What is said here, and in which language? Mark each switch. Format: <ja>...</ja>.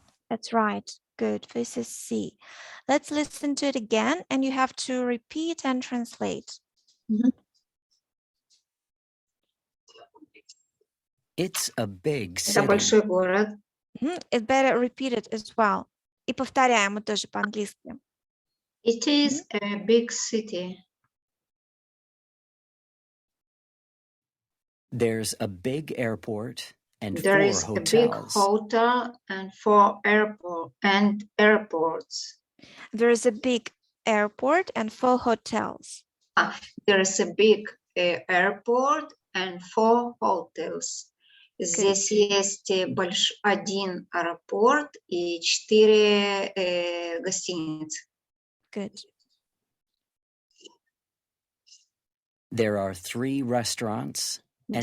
<en>That's right. Good. This is C. Let's listen to it again, and you have to repeat and translate. It's a big</en> <ru>Это</ru> <en>city.</en> <ru>большой город.</ru> <en>It's better repeat it as well.</en> <ru>И повторяем мы тоже по-английски.</ru> <en>It is a big city. There's a big airport and There 4 is a big hotels. hotel and 4 airports. There is a big airport and 4 hotels. There is a big airport and 4 hotels.</en> <ru>Здесь есть один аэропорт и 4 гостиницы.</ru> <en>Good. There are 3 restaurants and</en>